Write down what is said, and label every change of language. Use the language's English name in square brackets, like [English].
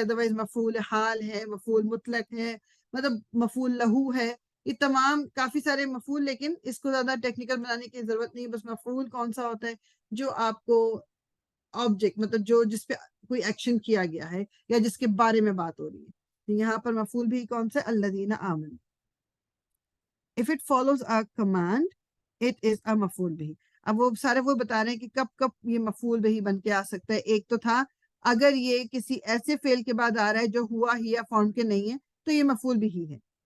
[Urdu] Otherwise مفعول حال ہے، مفعول مطلق ہے، مطلب مفعول لہو ہے، یہ تمام کافی سارے مفعول، لیکن اس کو زیادہ ٹیکنیکل بنانے کی ضرورت نہیں. بس مفعول کون سا ہوتا ہے، جو آپ کو آبجیکٹ، مطلب جو جس پہ کوئی ایکشن کیا گیا ہے یا جس کے بارے میں بات ہو رہی ہے. یہاں پر مفعول بھی کون سا، الذین آمنوا. [English] if it follows a command it is a مفعول بھی. [Urdu] اب وہ سارے وہ بتا رہے ہیں کہ کب کب یہ مفعول بھی بن کے آ سکتا ہے. ایک تو تھا اگر یہ کسی ایسے فعل کے بعد آ رہا ہے جو ہوا ہیا فارم کے نہیں ہے تو یہ مفعول بھی ہے.